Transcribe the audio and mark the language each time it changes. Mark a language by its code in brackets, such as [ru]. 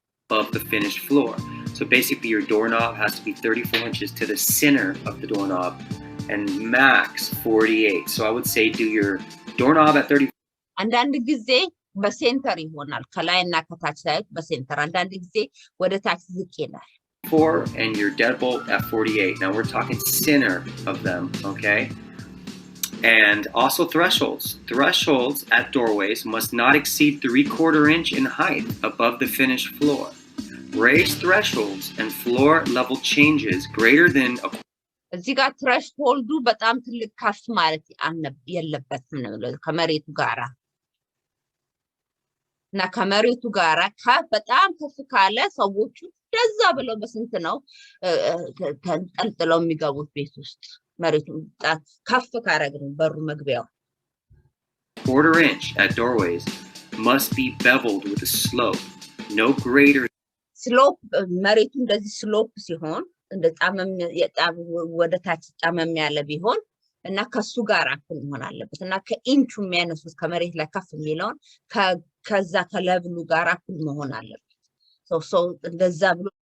[en] above the finished floor so basically your doorknob has to be 34 inches to the center of the doorknob and max 48 so I would say do your doorknob at 30 [am] አንዳንድ ጊዜ በሴንተር ይሆናል ከላይና ከታች ላይ በሴንተር አንዳንድ ጊዜ ወደ ታች ዝቅ ይላል [en] 4 and your deadbolt at 48 now we're talking center of them okay and also thresholds at doorways must not exceed 3/4 inch in height above the finished floor raised thresholds and floor level changes greater than [am] እዚህ ጋር threshold በጣም ትልቅ ከፍ ማለት የለበትም ነው ከመሬቱ ጋራ እና ከመሬቱ ጋራ በጣም ከፍ ካለ ሰዎቹ ደዛ ብለው በስንት ነው ተንጠልጥለው የሚገቡት ቤት ውስጥ መሬቱ ከፍ ካረግን በሩ መግቢያው [en] 1/4 inch at doorways must be beveled with a slope no greater [am] slope መሬቱ እንደዚህ slope ሲሆን እንደ ጣመም ወደ ታች ጣመም ያለ ቢሆን እና ከሱ ጋር አኩል መሆን አለበት እና ከኢንቹ የሚያነሱት ከመሬት ላይ ከፍ የሚለውን ከዛ ከሌቭሉ ጋር አኩል መሆን አለበት ሶ እንደዛ ብሎ